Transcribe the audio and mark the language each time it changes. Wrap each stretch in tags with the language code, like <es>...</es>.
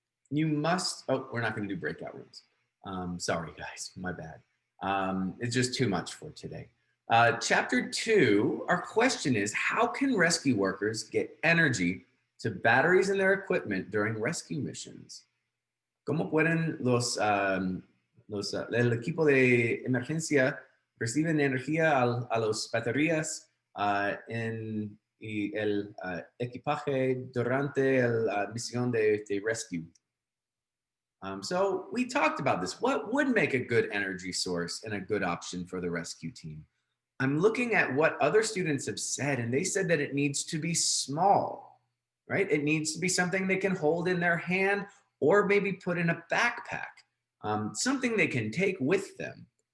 <en>You must, oh, we're not going to do breakout rooms. Sorry guys, my bad. It's just too much for today. Chapter 2, our question is, how can rescue workers get energy to batteries in their equipment during rescue missions?</en> <es>¿Cómo pueden el equipo de emergencia reciben energía a las baterías en el equipaje durante la misión de rescue?</es> <en>So we talked about this. What would make a good energy source and a good option for the rescue team? I'm looking at what other students have said, and they said that it needs to be small, right? It needs to be something they can hold in their hand or maybe put in a backpack, something they can take with them.</en>